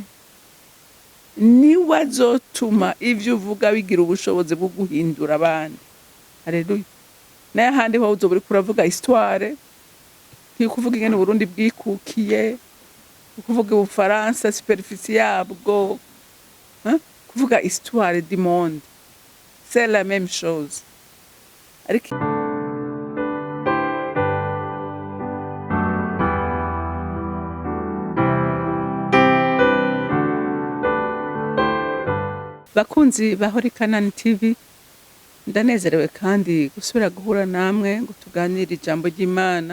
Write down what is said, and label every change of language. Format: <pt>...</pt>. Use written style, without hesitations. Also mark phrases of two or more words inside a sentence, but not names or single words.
<rn>Niwe azotuma ivyo uvuga bigira ubushobozi bwo guhindura abandi. Haleluya. Naye ahandi ho uzoba uriko uravuga histoire, kuvuga ingene Uburundi bwikukiye, kuvuga Ubufaransa superficie yabwo, kuvuga</rn> <fr>histoire du monde. C'est la même chose.</fr> <rn>Ariko bakunzi ba Holy Canaan TV, ndanezerewe kandi gusubira guhura namwe ngo tuganire ijambo ry'Imana.</rn>